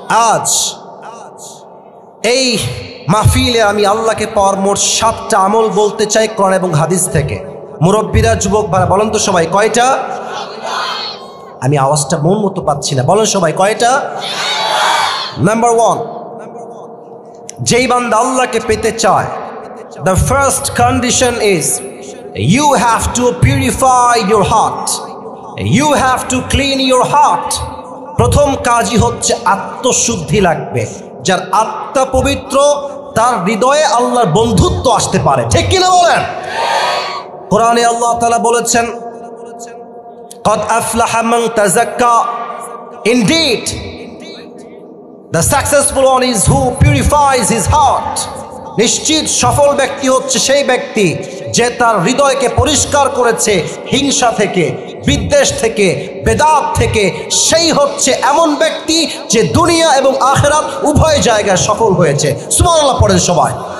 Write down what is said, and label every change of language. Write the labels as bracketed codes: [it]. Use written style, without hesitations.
[bn] আজ এই মাহফিলে আমি আল্লাহকে পাওয়ার মোট 7টা আমল বলতে চাই কোরআন এবং হাদিস থেকে। মুরব্বীরা, যুবক ভাইরা বলেন তো সবাই কয়টা? আমি আওয়াজটা মন মতো পাচ্ছি না, বলেন সবাই কয়টা? নাম্বার 1, যেই বান্দা আল্লাহকে পেতে চায়, [en] the first condition is you have to purify your heart, you have to clean your heart. [bn] প্রথম কাজই হচ্ছে আত্মশুদ্ধি লাগবে। যার আত্মা পবিত্র, তার হৃদয়ে আল্লাহর বন্ধুত্ব আসতে পারে, ঠিক কিনা বলেন? কোরআনে আল্লাহ তাআলা বলেছেন, [ar] قد أفلح من تزكى, [en] indeed the successful one is who purifies his heart. [bn] নিশ্চিত সফল ব্যক্তি হচ্ছে সেই ব্যক্তি যে তার হৃদয়কে পরিষ্কার করেছে হিংসা থেকে, বিদ্বেষ থেকে, বেদাত থেকে। সেই হচ্ছে এমন ব্যক্তি যে দুনিয়া এবং আখিরাত উভয় জায়গায় সফল হয়েছে। সুবহানাল্লাহ পড়েন সবাই।